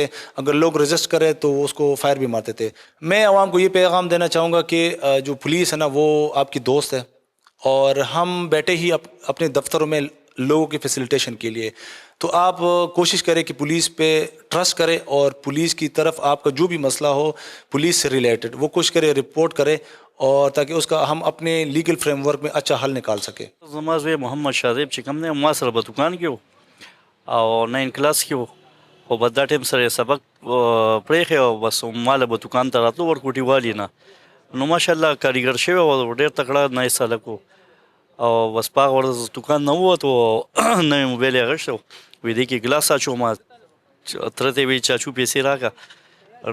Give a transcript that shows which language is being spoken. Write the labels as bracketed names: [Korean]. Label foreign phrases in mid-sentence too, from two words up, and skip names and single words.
[Urdu] اگر لوگ رجسٹ کریں تو اس کو فائر بھی مارتے تھے. میں عوام کو یہ پیغام دینا چاہوں گا کہ جو پولیس ہے نا وہ آپ کی دوست ہے، اور ہم بیٹھے ہی اپنے دفتروں میں لوگوں کی فیسیلیٹیشن کے لیے. تو آپ کوشش کریں کہ پولیس پہ ٹرسٹ کریں اور پولیس کی طرف آپ کا جو بھی مسئلہ ہو پولیس سے ریلیٹڈ وہ کوشش کرے رپورٹ کرے، اور تاکہ اس کا ہم اپنے [English] legal framework [Urdu] میں اچھا حل نکال سکے. [Pashto] زما زوی محمد شاذیب چې کوم دی ما سره په دکان کې و او 9 کلاس کې و، خو بس دا ټایم سره یې سبق پرېښی او بس ما له به دکان ته راتلو ورکوټي والي نه. نو [Arabic] ماشاءالله [Pashto] کاریګر شوی او ډېر تکړه نایس هلک و، او بس په هغه ورځ دکان نه ووتو نوی موبایل یې اخیستی و، وی دې کې ګلاس اچوم، تره ته یې وایي چاچو پیسې راکړه.